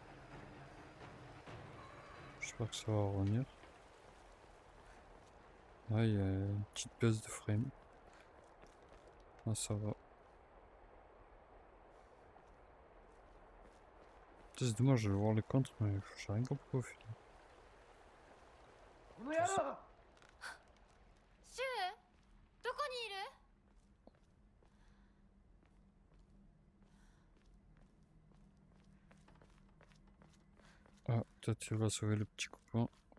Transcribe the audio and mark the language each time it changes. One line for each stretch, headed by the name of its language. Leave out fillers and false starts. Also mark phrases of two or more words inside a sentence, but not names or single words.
French: J'espère que ça va revenir. Ah, il y a une petite baisse de frame. Ah, ça va. C'est dommage, je vais voir les contres, mais j'ai rien compris au final.
Japanese: シュウどこにいる？
French: Ah, peut-être qu'il va sauver le petit copain.